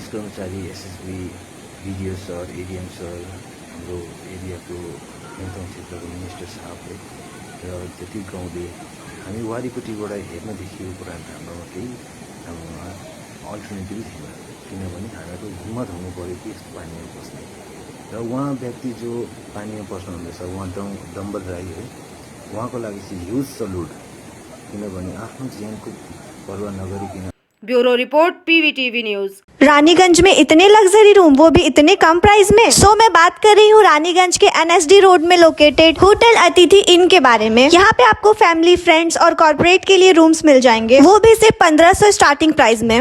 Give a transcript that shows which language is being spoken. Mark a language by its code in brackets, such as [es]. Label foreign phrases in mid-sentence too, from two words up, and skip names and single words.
[ne] कर्मचारी, एसएसबी, डिजिओ सर, एडिएम सर, हाम्रो एरियाको गाउँठाउँ क्षेत्रको मिनिस्टर साहबले र जति गाउँले हामी वारिपट्टिबाट हेर्न देखिएको कुरा हाम्रोमा केही अल्टरनेटिभ थिएन, किनभने हामीहरू हिम्मत हुनु पऱ्यो कि यस्तो पानीमा पस्ने। र उहाँ व्यक्ति जो पानीमा पस्नुहुँदैछ, उहाँ डम्बल राई है, उहाँको लागि चाहिँ [en] huge salute, [ne] किनभने आफ्नो ज्यानको परवाह नगरिकन। [en] Bureau report, PVTV News. [hi] रानीगंज में इतने [en] luxury room, [hi] वो भी इतने कम प्राइस में। सो मैं बात कर रही हूँ रानीगंज के NSD रोड में लोकेटेड होटल अतिथि इन के बारे में। यहाँ पे आपको फैमिली, फ्रेंड्स और कॉर्पोरेट के लिए रूम्स मिल जाएंगे, वो भी सिर्फ 1500 [en] starting price [hi] में।